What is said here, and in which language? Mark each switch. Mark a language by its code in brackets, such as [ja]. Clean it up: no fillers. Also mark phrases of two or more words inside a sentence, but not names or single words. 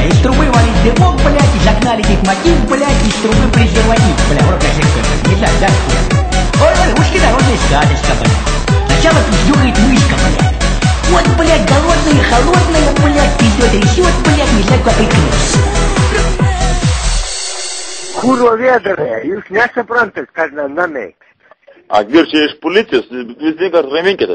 [ru] Из трубы валит дымок, блядь, и загнали мотив, блядь, из трубы презерватив, бля. Вот так не знаю, да? Ой, ушки народная сказочка, блядь. Сначала пиздюкает мышка, блядь. Вот, блядь, голодная, холодная, блядь, пиздёт, рисёт, блядь, не знаю, как прикрыться. [lt] Kurva vėdarė, jūs nesuprantat, kas namiai. A vyr čia iš policijos, vis tiek raminkitės.